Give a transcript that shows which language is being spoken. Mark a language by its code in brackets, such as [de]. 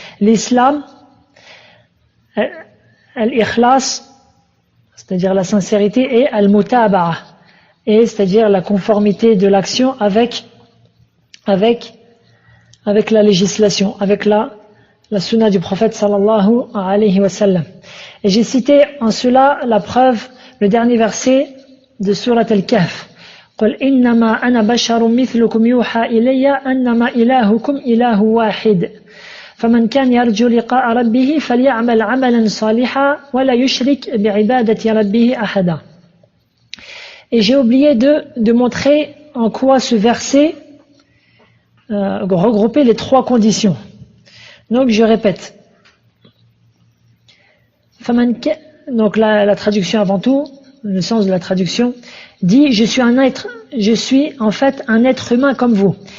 [fr] L'islam, al-ikhlas, c'est-à-dire la sincérité, et al-mutaba'a, et c'est-à-dire la conformité de l'action avec la législation, avec la sunna du prophète sallallahu alayhi wa sallam. Et j'ai cité en cela la preuve, le dernier verset de Surat al-Kahf. [ar] قل إنما أنا بشر مثلكم يوحى إلي أنما إلهكم إله واحد فمن كان يرجو لقاء ربه فليعمل عملا صالحا ولا يشرك بعبادة ربه أحدا. [fr] Et j'ai oublié de montrer en quoi ce verset regroupait les 3 conditions. Donc je répète. Donc la traduction avant tout, le sens de la traduction, dit je suis en fait un être humain comme vous.